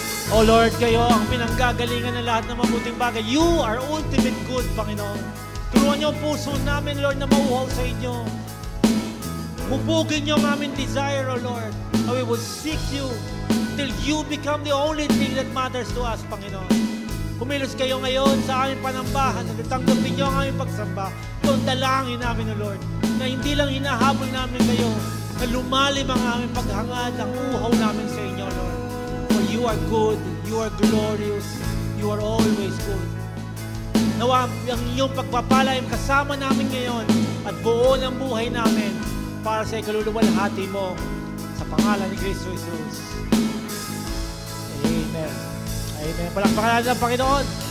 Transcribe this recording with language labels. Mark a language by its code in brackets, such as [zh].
[tl] O Lord, kayo ang pinanggagalingan ng lahat ng mabuting bagay. [en] You are ultimate good, [tl] Panginoon. Turuan niyo ang puso namin, Lord, na mauhaw sa inyo. Hubugin niyo ang aming desire, O Lord. [en] And we will seek you till you become the only thing that matters to us, Panginoon. [tl] Kumilos kayo ngayon sa aming panambahan at tanggapin niyo ang aming pagsamba. Ito ang dalangin namin, O Lord, na hindi lang hinahabol namin kayo, na lumalim ang aming paghangad, ang uhaw namin sa inyo, Lord. [en] For you are good, you are glorious, you are always good. [tl] Nawa ang iyong pagpapala ay kasama namin ngayon at buo ng buhay namin para sa ikaluluwalhati mo sa pangalan ni Kristo Jesus. Amen. Amen. Palakpakan natin ang Panginoon.